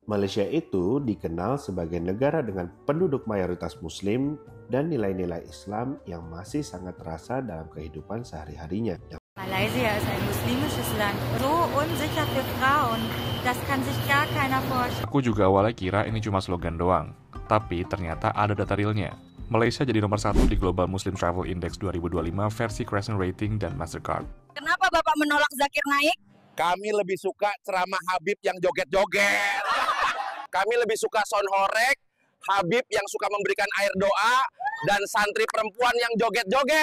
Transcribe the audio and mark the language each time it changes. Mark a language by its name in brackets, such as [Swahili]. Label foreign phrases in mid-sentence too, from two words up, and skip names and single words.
[Indonesian] Malaysia itu dikenal sebagai negara dengan penduduk mayoritas Muslim dan nilai-nilai Islam yang masih sangat terasa dalam kehidupan sehari-harinya. [German] Malaysia ist ein muslimisches Land, so unsicher für Frauen, das kann sich gar keiner vorstellen. [Indonesian] Aku juga awalnya kira ini cuma slogan doang, tapi ternyata ada data realnya. Malaysia jadi nomor 1 di Global Muslim Travel Index 2025 versi Crescent Rating dan Mastercard. Kenapa Bapak menolak Zakir Naik? Kami lebih suka ceramah Habib yang joget-joget. Kami lebih suka sound horeg, Habib yang suka memberikan air doa, dan santri perempuan yang joget-joget.